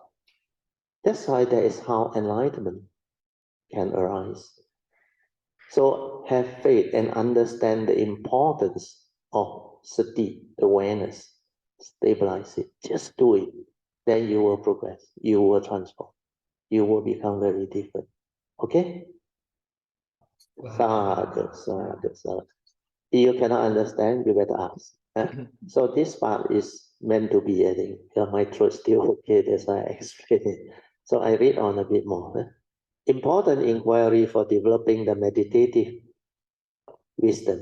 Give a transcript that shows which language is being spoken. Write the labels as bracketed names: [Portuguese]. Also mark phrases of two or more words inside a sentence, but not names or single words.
[English] That's why that is how enlightenment can arise. So have faith and understand the importance of sati, awareness. Stabilize it. Just do it. Then you will progress. You will transform. You will become very different. [Pali] Okay? Sadhu, sadhu, sadhu. [English] If you cannot understand, you better ask. So this part is meant to be, I think. My throat still okay, that's why I explain it. So I read on a bit more. Important inquiry for developing the meditative wisdom.